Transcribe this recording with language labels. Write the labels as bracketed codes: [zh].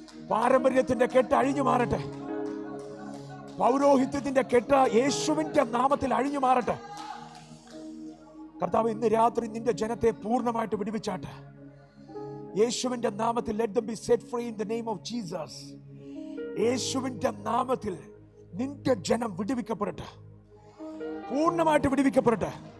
[ml] പാരമ്പര്യത്തിന്റെ കെട്ട് അഴിഞ്ഞു മാറട്ടെ, പൗരോഹിത്യത്തിന്റെ കെട്ട് യേശുവിന്റെ നാമത്തിൽ അഴിഞ്ഞു മാറട്ടെ. കർത്താവ്, ഇന്ന് രാത്രി നിന്റെ ജനത്തെ പൂർണ്ണമായിട്ട് വിടുവിച്ചാട്ടെ യേശുവിന്റെ നാമത്തിൽ. [en] Let them be set free in the name of Jesus. [ml] യേശുവിന്റെ നാമത്തിൽ നിന്റെ ജനം വിടുവിക്കപ്പെടട്ടെ, പൂർണ്ണമായിട്ട് വിടുവിക്കപ്പെടട്ടെ.